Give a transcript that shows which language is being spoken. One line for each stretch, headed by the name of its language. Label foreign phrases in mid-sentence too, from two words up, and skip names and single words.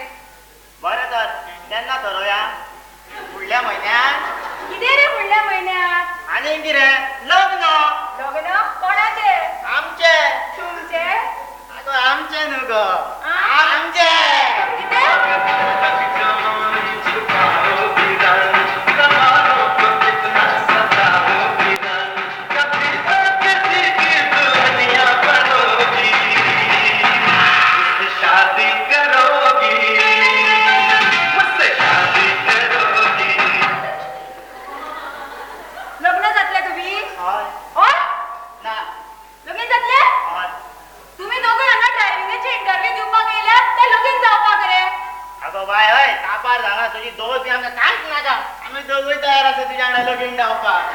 Konkani: बरें तर केन्ना थारोवया? फुडल्या म्हयन्यात. कितें रे फुडल्या म्हयन्यात? आनी कितें लग्न. लग्न कोणाचें? आमचें. तुमचें? आगो आमचें न्हू गो. आ? आमचें. कितें?
Hindi: शादी करोगी मुझसे शादी करोगी.
Konkani: लग्न जातलें तुम्ही? हय. हय? ना. लगीन जातलें? हय. तुम्ही दोघे हांगा
English: driving-एची interview
Konkani: दिवपाक येयल्यात ते लगीन जावपाक रे? आगो बाय हय कापार सांगा तुजी दोळ बी आमकां कांयच नाका. आमी दोगूय तयार आसा तुज्या वांगडा लगीन जावपाक.